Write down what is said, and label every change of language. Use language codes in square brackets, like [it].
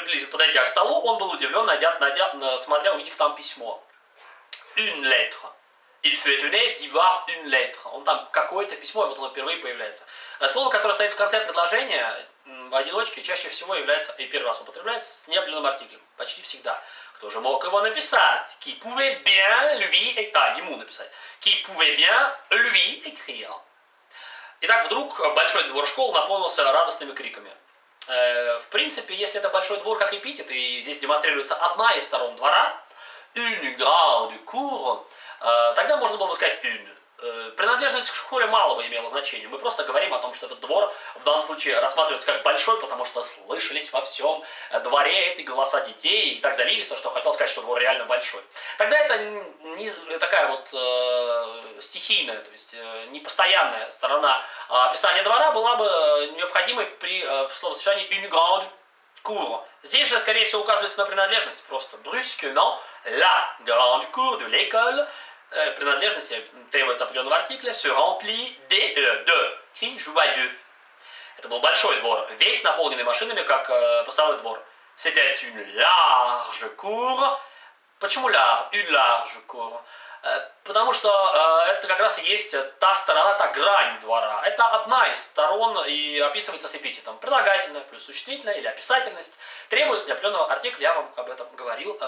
[ru] Подойдя к столу, он был удивлен, смотря, увидев там письмо. [fr] Une lettre. Il fut étonné d'y voir une lettre. [ru] Он там какое-то письмо, и вот оно впервые появляется. Слово, которое стоит в конце предложения, в одиночке, чаще всего является, и первый раз употребляется, с неопределенным артиклем. Почти всегда. Кто же мог его написать? [fr] Qui pouvait bien lui... [ru] ему написать. [fr] Qui pouvait bien lui écrire. [ru] Итак, вдруг большой двор школ наполнился радостными криками. В принципе, если это большой двор как эпитет, и здесь демонстрируется одна из сторон двора, [fr] une grande cour, [ru] тогда можно было бы сказать une. Принадлежность к школе мало бы имела значения. Мы просто говорим о том, что этот двор в данном случае рассматривается как большой, потому что слышались во всем дворе эти голоса детей, и так заливисто, что хотел сказать, что двор реально большой. Тогда это не такая вот стихийная, то есть непостоянная сторона описания двора была бы необходимой при словосочетании [fr] une grande cour. [ru] Здесь же, скорее всего, указывается на принадлежность просто. [fr] Brusquement, la grande cour de l'école, [ru] принадлежность требует определенного артикля, [fr] se remplit de cris joyeux. [ru] Это был большой двор, весь наполненный машинами, как постоялый двор. [fr] C'était une large cour. [ru] Почему [fr] une large cour? [ru] Потому что это как раз и есть та сторона, та грань двора. Это одна из сторон и описывается с эпитетом. Прилагательное плюс существительное или описательность требует определенного артикля, я вам об этом говорил.